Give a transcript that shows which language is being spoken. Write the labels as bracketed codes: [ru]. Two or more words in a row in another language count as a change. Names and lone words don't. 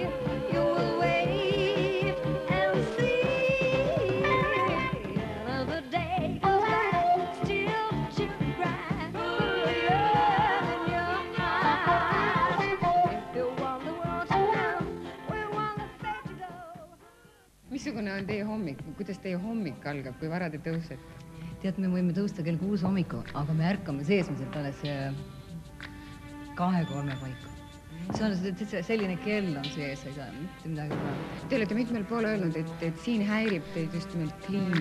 [en] You will wait and see. Another day goes by, still to cry, put love in your heart. If you want the world to know, we want the fate to go. [et] Missugune on teie hommik? Kuidas teie hommik algab, kui vara te tõusete? Tead, me võime tõusta kell 6 hommiku, aga me ärkame seesmiselt alles 2-3 paiku. See on selline kell on sees, ei saa mitte midagi teha. Te olete mitmel pool öelnud, et siin häirib teid just nimelt kliima.